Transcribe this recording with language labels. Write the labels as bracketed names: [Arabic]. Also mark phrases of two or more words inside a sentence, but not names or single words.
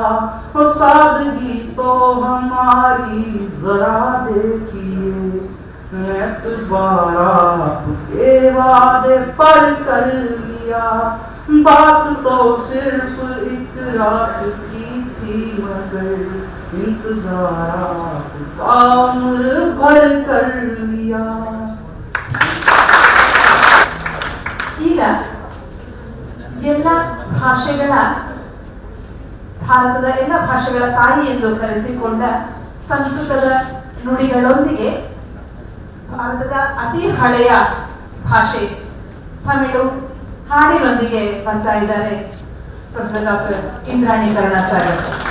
[Hindi] वो सादगी तो हमारी जरा देखिए, एतबार आपके वादे पर कर लिया। बात तो सिर्फ एक रात की थी मगर इंतजार आपका उम्र भर कर लिया। [Kannada] ಈಗ ಎಲ್ಲ ಭಾಷೆಗಳ ಭಾರತದ ಎಲ್ಲ ಭಾಷೆಗಳ ತಾಯಿ ಎಂದು ಕರೆಸಿಕೊಂಡ ಸಂಸ್ಕೃತದ ನುಡಿಗಳೊಂದಿಗೆ ಭಾರತದ ಅತಿ ಹಳೆಯ ಭಾಷೆ ತಮಿಳು ಹಾಡಿನೊಂದಿಗೆ ಬರ್ತಾ ಇದ್ದಾರೆ ಪ್ರೊಫೆಸರ್ ಡಾಕ್ಟರ್ ಇಂದ್ರಾಣಿ ಕರುಣಾಸಾಗರ್.